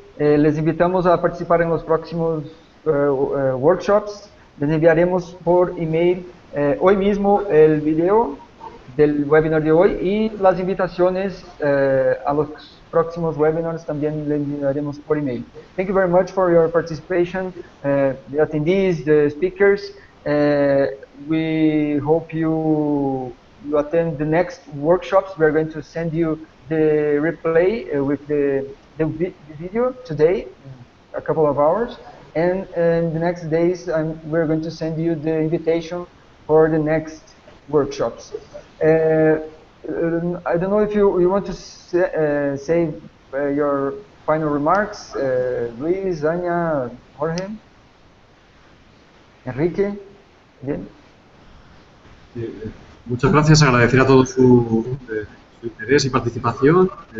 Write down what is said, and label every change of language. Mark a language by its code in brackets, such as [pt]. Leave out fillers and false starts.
[es] Les invitamos a participar en los próximos workshops. Les enviaremos por email hoy mismo el video del webinar de hoy y las invitaciones a los próximos webinars también les enviaremos por email. [en] Thank you very much for your participation, the attendees, the speakers. We hope you attend the next workshops. We are going to send you the replay with the video today, in a couple of hours, and in the next days we're going to send you the invitation for the next workshops. I don't know if you want to say your final remarks, Luis, Anya, Jorge, Enrique. [es] Bien. Muchas gracias, agradecer a todos su interés y participación.